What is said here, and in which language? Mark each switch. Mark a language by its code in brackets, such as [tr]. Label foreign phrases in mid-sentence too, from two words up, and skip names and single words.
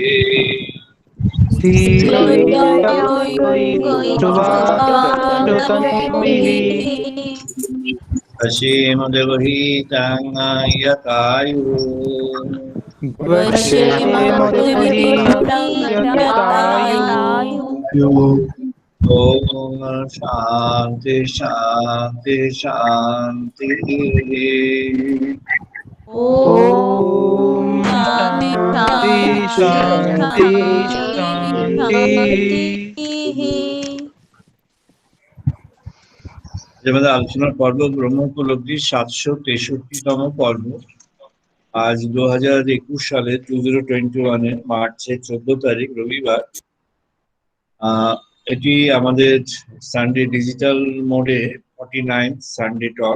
[sa] असीमदेवहितं यतायुः ॐ शान्ति शान्ति शान्तिः ॐ शान्ति शान्ति शान्ति [bn] আমাদের আলোচনার পর্ব ব্রহ্ম উপলব্ধির 763তম পর্ব। আজ 2021 সালে 2021 মার্চের 14 তারিখ রবিবার। এটি আমাদের [en] Sunday digital mode [bn] 49 [en] Sunday talk.